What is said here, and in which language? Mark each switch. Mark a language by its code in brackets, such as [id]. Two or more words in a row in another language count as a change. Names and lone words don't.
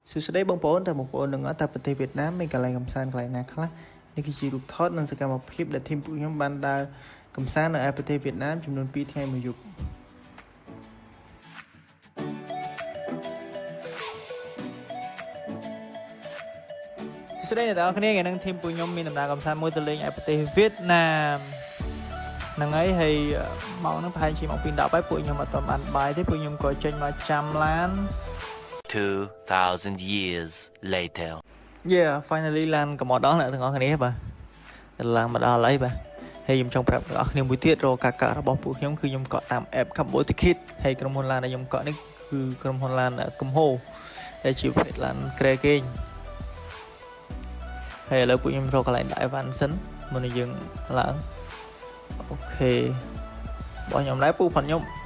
[km] សួស្តីបងប្អូនទាំងទាំងអស់tạiប្រទេសវៀតណាមមានកន្លែងកំសាន្តកន្លែងណាខ្លះនេះគឺជារូបថតនិងសកម្មភាពដែលធីមពួកខ្ញុំបានដើរកំសាន្តនៅឯប្រទេសវៀតណាមចំនួន2ថ្ងៃមួយយប់សួស្តីអ្នកទាំងអស់គ្នាថ្ងៃនេះធីមពួកខ្ញុំមានដំណើរកំសាន្តមួយទៅលេងឯប្រទេសវៀតណាមហ្នឹងហើយម៉ោងហ្នឹងប្រហែលជាម៉ោង 2:10 ហើយពួកខ្ញុំអត់ទាន់បានបាយទេពួកខ្ញុំក៏ចេញមកចាំឡាន [en] 2,000 years later Yeah finally [km] ឡានក៏មកដល់អ្នកទាំងអស់គ្នាបាទឡើងមកដល់ហើយបាទហើយខ្ញុំចង់ប្រាប់អ្នកទាំងអស់គ្នាមួយទៀតរកការកក់របស់ពួកខ្ញុំគឺខ្ញុំកក់តាម app Cambo Ticket ហើយក្រុមហ៊ុនឡានដែលខ្ញុំកក់នេះគឺក្រុមហ៊ុនឡានកំហូដែលជាប្រភេទឡានក្រែគេងហើយឥឡូវពួកខ្ញុំរកកន្លែងដាក់អីវ៉ាន់សិនមុននឹងយើងឡើងអូខេបងខ្ញុំដែរពូផាត់ខ្ញុំ